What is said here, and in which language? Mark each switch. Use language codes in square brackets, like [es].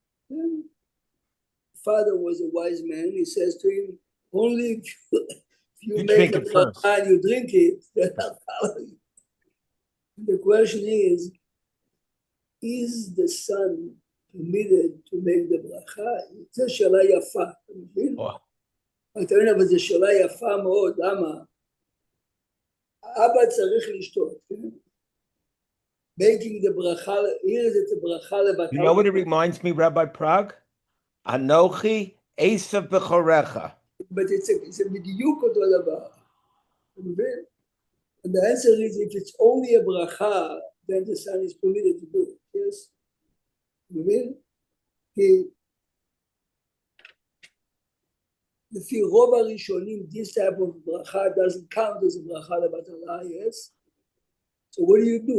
[en] And the father was a wise man. He says to him, only if you make drink it first. And you drink it, then I'll follow you. The question is the son permitted to make the bracha? [he] זו שאלה יפה, אתה מבין? אתה מבין, אבל זו שאלה יפה מאוד, למה? אבא צריך לשתות, כן? [en] Making the bracha, here is the bracha לבטל. You know what it reminds me, Rabbi Prague? [he] Anochi Esav B'chorecha. [en] But it's a [he] בדיוק אותו דבר, אתה מבין? [en] And the answer is, if it's only a bracha, then the son is permitted to do it. Yes? You mean? [he] לפי רוב הראשונים, [en] this type of bracha doesn't count as a bracha לבטלה, yes? So what do?